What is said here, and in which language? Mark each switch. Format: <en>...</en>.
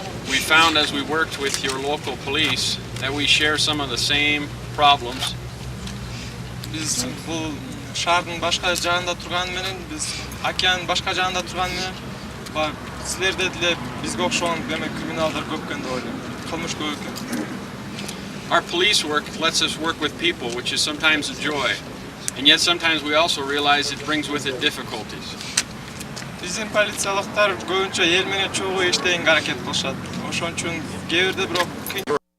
<en>We found as we worked with your local police that we share some of the same problems.</en> <ky>Биз бул шаардын башка жагында турган менен, биз океандын башка жагында турган менен, силерде деле бизге окшогон демек криминалдар көп экен деп ойлойм. Кылмыш көп экен.</ky> <en>Our police work lets us work with people, which is sometimes a joy. And yet sometimes we also realize it brings with it difficulties.</en> <ky>Биздин полициялыктар көбүнчө эл менен чогуу иштегенге аракет кылышат. Ошон үчүн кээ бирде бирок</ky>